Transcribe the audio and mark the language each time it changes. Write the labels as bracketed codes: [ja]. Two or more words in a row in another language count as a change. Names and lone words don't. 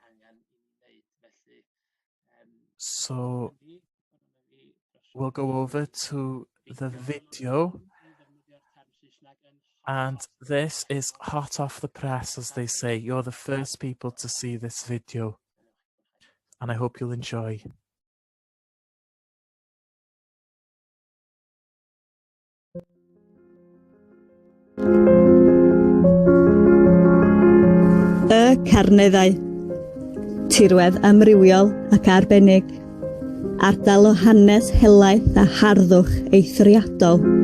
[en] So we'll go over to the video, and this is hot off the press, as they say. You're the first people to see this video, and I hope you'll enjoy. [cy] Y Carneddau, tirwedd amrywiol ac arbennig, ardal o hanes helaeth a harddwch eithriadol.